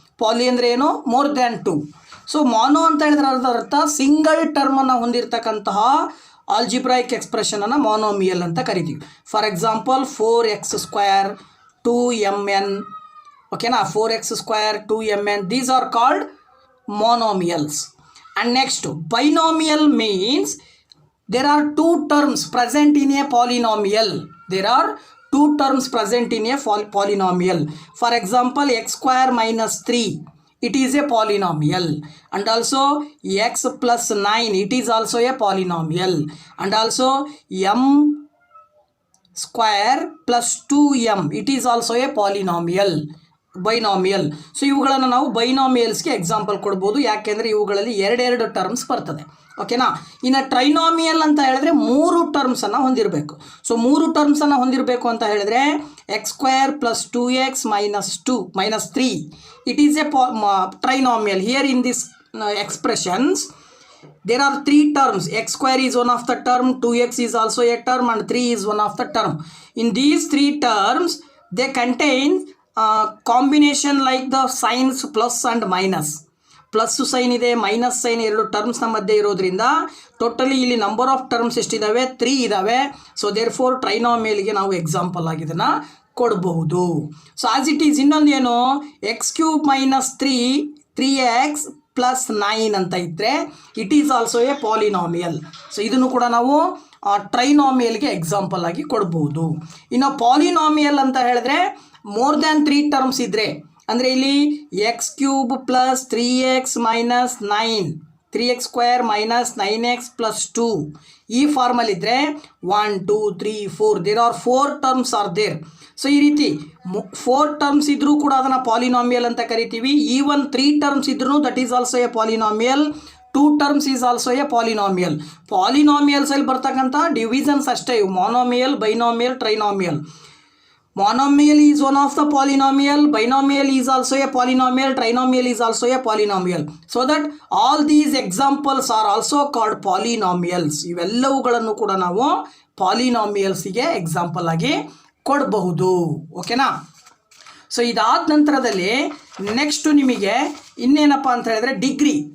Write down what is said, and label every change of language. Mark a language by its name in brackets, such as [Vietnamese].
[Kannada] ಪಾಲಿ ಅಂದರೆ ಏನು, [English] More than 2. [Kannada] So ಮಾನೋ ಅಂತ ಹೇಳಿದ್ರೆ ಅದರ ಅರ್ಥ ಸಿಂಗಲ್ ಟರ್ಮನ್ನು ಹೊಂದಿರತಕ್ಕಂತಹ ಆಲ್ಜಿಬ್ರಾಯಿಕ್ ಎಕ್ಸ್ಪ್ರೆಷನನ್ನು ಮಾನೋಮಿಯಲ್ ಅಂತ ಕರಿತೀವಿ. [English] For example 4x² 2mn. ಓಕೆನಾ? 4x² 2mn, these are called monomials. And next, binomial means there are two terms present in a polynomial. There are two terms present in a polynomial. For example, x square minus 3, it is a polynomial. And also x plus 9, it is also a polynomial. And also m square plus 2m, it is also a polynomial. [Kannada] Binomial. So ಇವುಗಳನ್ನು ನಾವು ಬೈನಾಮಿಯಲ್ಸ್ಗೆ example ಕೊಡ್ಬೋದು, ಯಾಕೆಂದರೆ ಇವುಗಳಲ್ಲಿ ಎರಡೆರಡು terms ಬರ್ತದೆ. ಓಕೆನಾ. ಇನ್ನು ಟ್ರೈನಾಮಿಯಲ್ ಅಂತ ಹೇಳಿದ್ರೆ ಮೂರು ಟರ್ಮ್ಸನ್ನು ಹೊಂದಿರಬೇಕು. ಸೊ ಮೂರು ಟರ್ಮ್ಸನ್ನು ಹೊಂದಿರಬೇಕು ಅಂತ ಹೇಳಿದ್ರೆ X square plus 2x minus 3, [English] It is a trinomial. Here in this expressions there are three terms. X square is one of the term, 2x is also a term, and 3 is one of the term. In these three terms, they contain combination like the signs plus and minus. [Kannada] Plus sine ಇದೆ, minus sine, ಎರಡು ಟರ್ಮ್ಸ್ನ ಮಧ್ಯೆ ಇರೋದ್ರಿಂದ totally ಇಲ್ಲಿ number of terms ಎಷ್ಟಿದ್ದಾವೆ? 3 ಇದ್ದಾವೆ. So there four ಟ್ರೈನಾಮಿಯಲ್ಗೆ ನಾವು example ಆಗಿ ಇದನ್ನು ಕೊಡಬಹುದು. ಸೊ ಆಸ್ ಇಟ್ ಈಸ್ ಇನ್ನೊಂದು ಏನು, X cube minus 3x plus 9 ಅಂತ ಇದ್ದರೆ [English] It is also a polynomial. [Kannada] So ಇದನ್ನು ಕೂಡ ನಾವು ಟ್ರೈನಾಮಿಯಲ್ಗೆ ಎಕ್ಸಾಂಪಲ್ ಆಗಿ ಕೊಡ್ಬೋದು. ಇನ್ನು ಪಾಲಿನಾಮಿಯಲ್ ಅಂತ ಹೇಳಿದ್ರೆ ಮೋರ್ ದ್ಯಾನ್ 3 ಟರ್ಮ್ಸ್ ಇದ್ದರೆ, ಅಂದರೆ ಇಲ್ಲಿ X cube plus 3x minus 9, 3x square minus 9x plus 2 ಈ ಫಾರ್ಮಲ್ ಇದ್ದರೆ 1 2 3 4 [English] There are 4 terms are there. [Kannada] So ಈ ರೀತಿ 4 ಟರ್ಮ್ಸ್ ಇದ್ರೂ ಕೂಡ ಅದನ್ನು ಪಾಲಿನಾಮಿಯಲ್ ಅಂತ ಕರಿತೀವಿ. [English] even 3 terms [Kannada] ಇದ್ರೂ [English] That is also a polynomial. 2 terms is also a polynomial. [Kannada] ಪಾಲಿನಾಮಿಯಲ್ಸಲ್ಲಿ ಬರ್ತಕ್ಕಂಥ ಡಿವಿಷನ್ಸ್ ಅಷ್ಟೇ ಇವು: ಮೊನೋಮಿಯಲ್, binomial, ಟ್ರೈನಾಮಿಯಲ್. [English] Monomial is one of the polynomial, binomial is also a polynomial, trinomial is also a polynomial. So that all these examples are also called polynomials. [Kannada] ಇವೆಲ್ಲವುಗಳನ್ನು ಕೂಡ ನಾವು ಪಾಲಿನಾಮಿಯಲ್ಸ್ಗೆ example ಆಗಿ ಕೊಡಬಹುದು. ಓಕೆನಾ. So ಇದಾದ ನಂತರದಲ್ಲಿ ನೆಕ್ಸ್ಟು ನಿಮಗೆ ಇನ್ನೇನಪ್ಪ ಅಂತ ಹೇಳಿದ್ರೆ ಡಿಗ್ರಿ.